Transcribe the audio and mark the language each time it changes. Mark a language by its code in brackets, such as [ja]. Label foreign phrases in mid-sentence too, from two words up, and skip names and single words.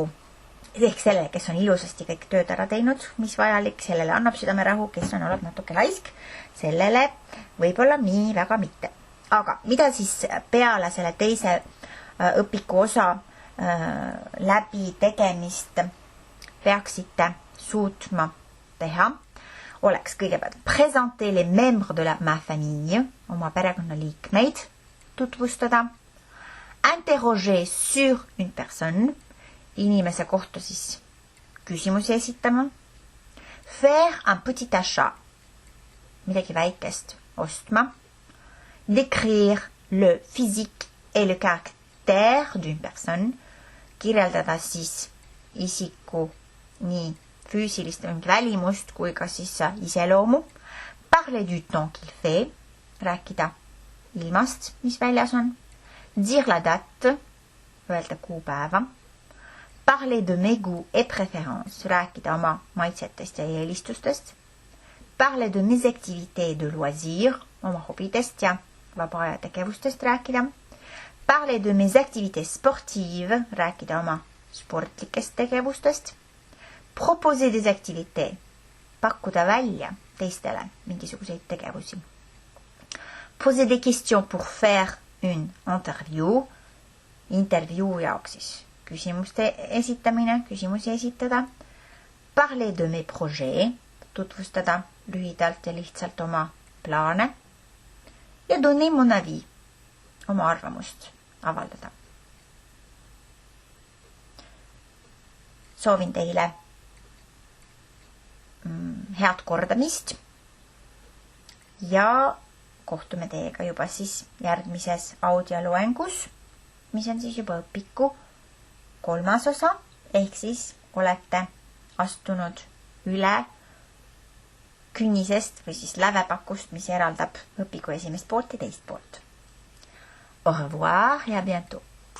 [et] Ehk sellele, kes on ilusasti kõik tööd ära teinud, mis vajalik, sellele annab südamerahu, kes on olnud natuke laisk, sellele võib-olla nii väga mitte. Aga mida siis peale selle teise õpiku osa läbi tegemist peaksite suutma teha, oleks kõigepealt [fr] présenter les membres de ma famille, [et] oma perekonnaliikmeid tutvustada, [fr] interroger sur une personne, [et] inimese kohta siis küsimusi esitama, [fr] faire un petit achat, [et] midagi väikest ostma, [fr] décrire le physique et le caractère d'une personne, [et] kirjeldada siis isiku nii füüsilist välimust kui ka siis iseloomu, [fr] parler du temps qu'il fait, [et] rääkida ilmast, mis väljas on, [fr] dire la date, [et] öelda kuupäeva, [fr] parler de mes goûts et préférences, [et] rääkida oma maitsetest ja eelistustest, [fr] parler de mes activités de loisirs, [et] oma hobidest ja vaba aja tegevustest rääkida, [fr] parler de mes activités sportives, [et] rääkida oma sportlikest tegevustest, [fr] proposer des activités, [et] pakkuda välja teistele mingisuguseid tegevusi, [fr] poser des questions pour faire une [et] intervjuu jaoks siis küsimuste esitamine, küsimusi esitada, [fr] parler de mes projets, [et] tutvustada lühidalt ja lihtsalt oma plaane ja [fr] donner mon avis, [et] oma arvamust avaldada. Soovin teile head kordamist ja kohtume teiega juba siis järgmises audioloengus, mis on siis juba õpiku 3. osa, ehk siis olete astunud üle künnisest või siis lävepakust, mis eraldab õpiku esimest poolt ja teist poolt. [fr] Au revoir ja à bientôt!